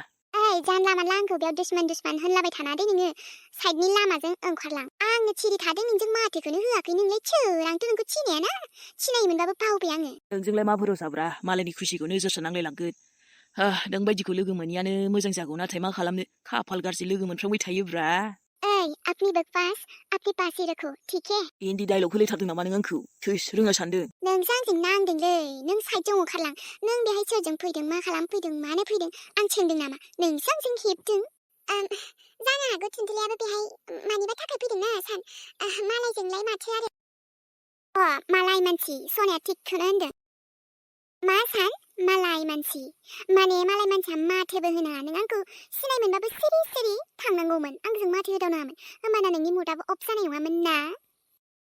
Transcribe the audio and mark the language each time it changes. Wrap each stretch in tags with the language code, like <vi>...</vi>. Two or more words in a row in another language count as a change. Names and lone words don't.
<brx>जानला मानला आंखौ बेयाव दुश्मन होनलाबाय थाना दे नोङो साइडनि लामाजों ओंखारलां आंनो थिरि थादों नोंजों माथोखौनो होआखै नोंलाय सोर आंथ' नोंखौ सिनायाना सिनायोमोनबाबो बावबाय आङो नोंजोंलाय मा भरोसाब्रा मालायनि खुसिखौ नोजोरसो नांलायलांगोन नों बायदिखौ लोगो मोनियानो मोजां जागौ नाथाय मा खालामनो खाफाल गाज्रि लोगो मोनफ्रांबाय थायोब्रा</brx> <hi>अपनी बकवास अपने पास ही रखो ठीक है</hi> <brx>हिन्दी डायलग होलायथारदों नामा नों आंखौ थोस रोङा सानदों नोंसो आंजों नांदोंलै नों साइडजों ओंखारलां नों बेहाय सोरजों फैदों मा खालामफैदों मानो फैदों आं सोंदों नामा नोंसो आंजों हेबदों जानो हागौ थुनथुलियाबो बेहाय मानिबा थाखाय फैदोंना सान मालायजोंलाय माथो आरो मालाय मानसि सनाया थिगखौनो होनदों मा सान मालाय मानसि माने मालाय मानसिया माथोबो होनाङा नों आंखौ सिनाय मोनबाबो सिरि सिरि थांनांगौमोन आंजों माथो होदावनाङामोन होमबाना नोंनि मुडाबो अफ जानाय नङामोन ना</brx>